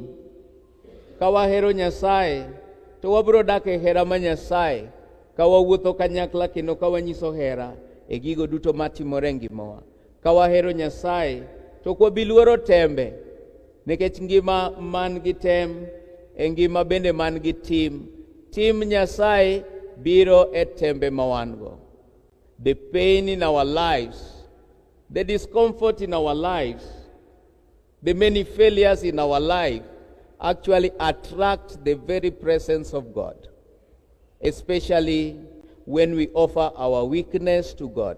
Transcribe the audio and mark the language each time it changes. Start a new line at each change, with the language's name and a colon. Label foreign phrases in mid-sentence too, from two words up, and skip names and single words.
Luo (Kenya and Tanzania): Ka wahero Nyasaye to wabiro dak e hera ma Nyasaye, ka wawuotho kanyakla kendo ka wanyiso hera e gigo duto matimore ngimawa. Ka wahero Nyasaye to ok wabiluoro tembe, nikech ngima man gi tem e ngima bende man gi tim. Tim Nyasaye biro e tembe ma wan go.
English: The pain in our lives, the discomfort in our lives, the many failures in our life actually attract the very presence of God, especially when we offer our weakness to God.